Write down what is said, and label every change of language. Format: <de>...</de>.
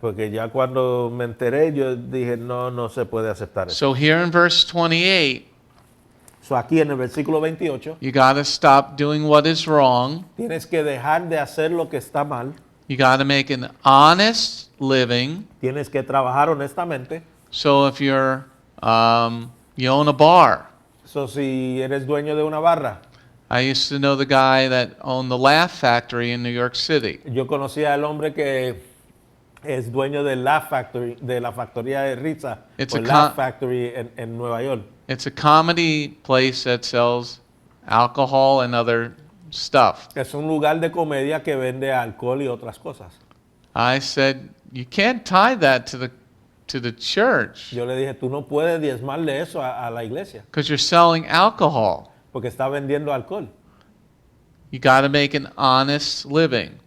<es>Porque ya cuando me enteré, yo dije, no se puede aceptar eso.</es> <en>So here in verse 28, So,</en> <es>aquí en el versículo 28,</es> <en>you got to stop doing what is wrong.</en> <es>tienes que dejar de hacer lo que está mal,</es> <en>You got to make an honest living.</en> <es>tienes que trabajar honestamente.</es> <en>So if you own a bar. So,</en> <es>si eres dueño de una barra,</es> <en>I used to know the guy that owned the Laugh Factory in New York City.</en> <es>yo conocía al hombre que es dueño de la factory, de la factoría de risa,</es> <en>It's</en> <es>o a</es> <en>Laugh Factory</en> <es>en Nueva York.</es> <en>It's a comedy place that sells alcohol and other stuff.</en> <es>Es un lugar de comedia que vende alcohol y otras cosas.</es> <en>I said, you can't tie that to the to the church</en> <es>Yo le dije, tú no puedes diezmarle eso a la iglesia,</es> <en>because you're selling alcohol.</en> <es>porque está vendiendo alcohol.</es> <en>You got to make an honest living.</en>